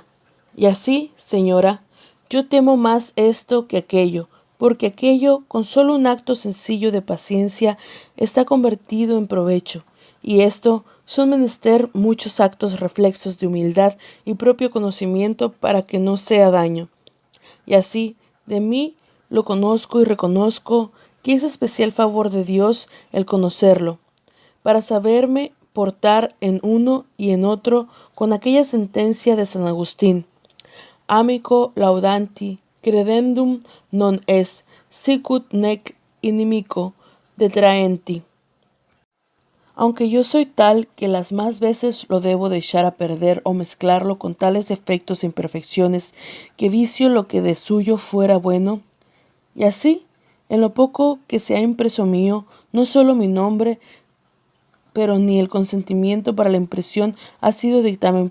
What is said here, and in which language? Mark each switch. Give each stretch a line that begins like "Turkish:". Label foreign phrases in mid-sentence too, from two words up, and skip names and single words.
Spanish: Y así, señora, yo temo más esto que aquello, porque aquello, con solo un acto sencillo de paciencia, está convertido en provecho, y esto son menester muchos actos reflexos de humildad y propio conocimiento para que no sea daño. Y así, de mí lo conozco y reconozco que es especial favor de Dios el conocerlo, para saberme portar en uno y en otro con aquella sentencia de San Agustín:
Latin: Amico laudanti credendum non es, sicut nec inimico detraenti.
Spanish: Aunque yo soy tal que las más veces lo debo de echar a perder o mezclarlo con tales defectos e imperfecciones que vicio lo que de suyo fuera bueno. Y así, en lo poco que se ha impreso mío, no solo mi nombre, pero ni el consentimiento para la impresión ha sido dictamen